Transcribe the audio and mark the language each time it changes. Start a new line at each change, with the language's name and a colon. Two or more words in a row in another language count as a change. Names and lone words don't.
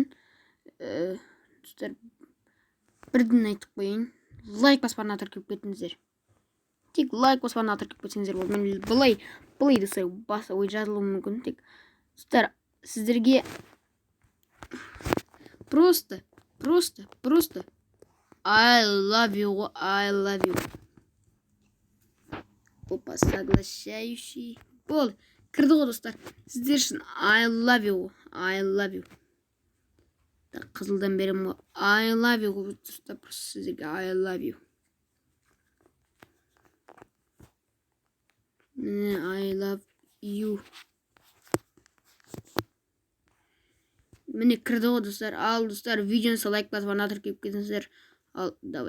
Kazakh: Достар, бірден айтып қойын. Лайк баспарына тіркеп кетіңіздер. Тек лайк баспарына тіркеп кетсеңіздер болды. Мен былай достар, жазылуы мүмкін. Тек достар, сіздерге просто
English: I love you.
Kazakh: Опа, соглашающий. Болды. Кірді ғой достар. Сіздер үшін
English: I love you.
Kazakh: Қызылдан берем ғой.
English: I love you.
Kazakh: Достар, просто сіздерге
English: I love you. I love you.
Kazakh: Міне кірді ғой достар. Ал достар, видеоны лайк басып, ана тіркеп кетіңіздер. Ал, давай.